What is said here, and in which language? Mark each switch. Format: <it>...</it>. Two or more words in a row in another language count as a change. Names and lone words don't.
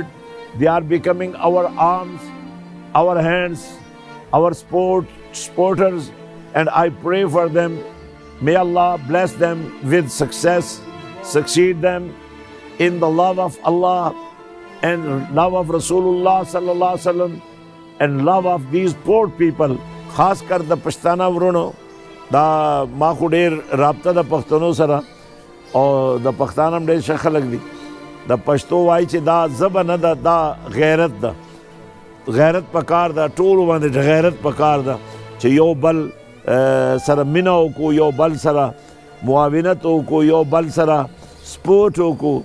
<en>They are becoming our arms, our hands, our supporters, and I pray for them. May Allah bless them with success, succeed them in the love of Allah and love of Rasulullah</en> <ar>صلى الله عليه وسلم</ar> <en>and love of these poor people.</en> <ps>خاص کر د پښتانه ورونو دا ما خو ډېر رابطه د پښتنو سره او د پښتانه هم ډېر ښه خلک دي. د پښتو وایي چې دا ژبه نه ده، دا غیرت ده. غیرت پکار ده، ټولو باندې غیرت پکار ده چې یو بل سره مینه وکړو، یو بل سره معاونت وکړو، یو بل سره سپورټ وکړو.</ps>